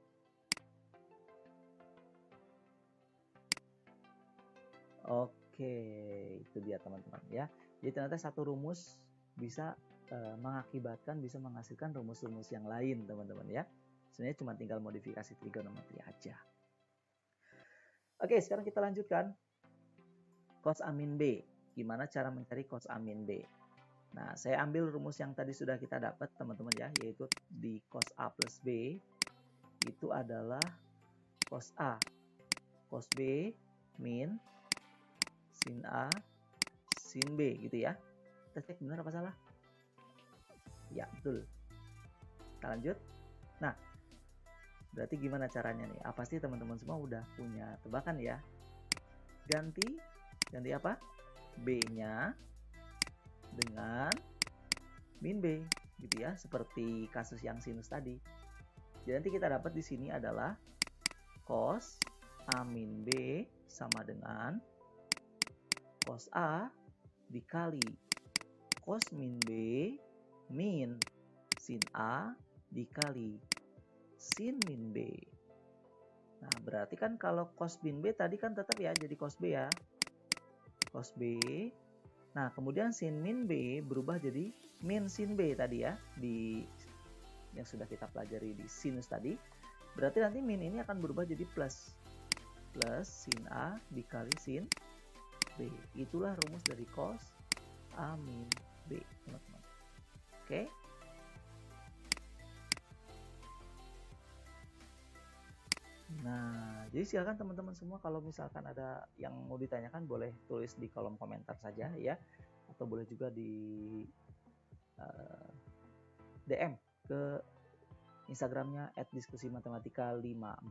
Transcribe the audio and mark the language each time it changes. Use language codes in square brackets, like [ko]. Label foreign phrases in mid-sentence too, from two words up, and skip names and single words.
[id] Oke, itu dia, teman-teman ya. Jadi ternyata satu rumus bisa mengakibatkan, bisa menghasilkan rumus-rumus yang lain, teman-teman ya. Sebenarnya cuma tinggal modifikasi trigonometri aja. Oke, sekarang kita lanjutkan. Cos A min B. gimana cara mencari cos A min B. Nah, saya ambil rumus yang tadi sudah kita dapat teman-teman ya, yaitu di cos A plus B itu adalah cos A cos B min sin A sin B gitu ya. Kita cek benar apa salah? Ya, betul. Kita lanjut. Nah, berarti gimana caranya nih? Pasti teman-teman semua udah punya tebakan ya. Ganti apa? B-nya dengan min B gitu ya, seperti kasus yang sinus tadi. Jadi nanti kita dapat di sini adalah cos A min B sama dengan cos A dikali cos min B min sin A dikali sin min B. Nah, berarti kan kalau cos min B tadi kan tetap ya jadi cos B ya. Cos B. Nah, kemudian sin min B berubah jadi min sin B tadi ya, di yang sudah kita pelajari di sinus tadi. Berarti nanti min ini akan berubah jadi plus. Plus sin A dikali sin B. Itulah rumus dari cos A min B, teman-teman. Oke. Nah, jadi silakan teman-teman semua kalau misalkan ada yang mau ditanyakan boleh tulis di kolom komentar saja ya, atau boleh juga di DM ke Instagramnya @diskusimatematika54.